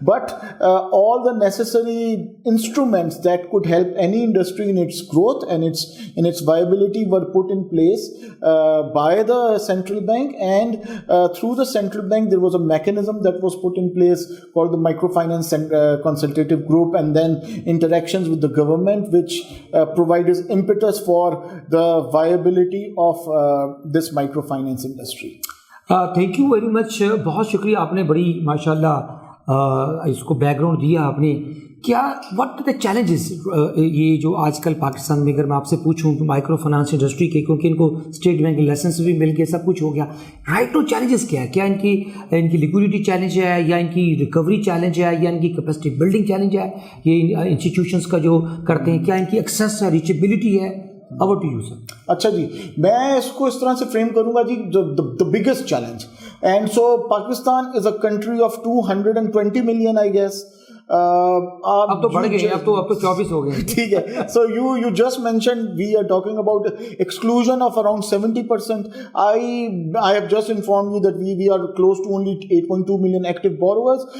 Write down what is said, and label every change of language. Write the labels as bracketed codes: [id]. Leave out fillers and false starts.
[en] But all the necessary instruments that could help any industry in its growth and in its viability were put in place by the central bank, and through the central bank there was a mechanism that was put in place called the Microfinance Consultative Group, and then interactions with the government, which provided impetus for the viability of this microfinance industry. Thank you very much. [hi] बहुत शुक्रिया, आपने बड़ी माशाल्लाह इसको background दिया आपने. क्या [en] what are the challenges [hi] ये जो आजकल पाकिस्तान में, अगर मैं आपसे पूछूं माइक्रो फाइनेंस इंडस्ट्री के, क्योंकि इनको स्टेट बैंक के लाइसेंस भी मिल गए, सब कुछ हो गया, [en] right no [hi] चैलेंजेस क्या है? क्या इनकी लिक्विडिटी चैलेंज है, या इनकी रिकवरी चैलेंज है, या इनकी कैपेसिटी बिल्डिंग चैलेंज है, ये इंस्टीट्यूशंस का जो करते हैं, क्या इनकी एक्सेस रीचेबिलिटी है? [en] Over to you, sir. [hi] अच्छा जी, मैं इसको इस तरह से फ्रेम करूंगा जी, [en] the biggest challenge. And so Pakistan is a country of 220 million, I guess. [hi] अब तो बढ़ गए, अब तो 24 हो गए. ठीक है. [en] So you just mentioned we are talking about exclusion of around 70%. I have just informed you that we are close to only 8.2 million active borrowers.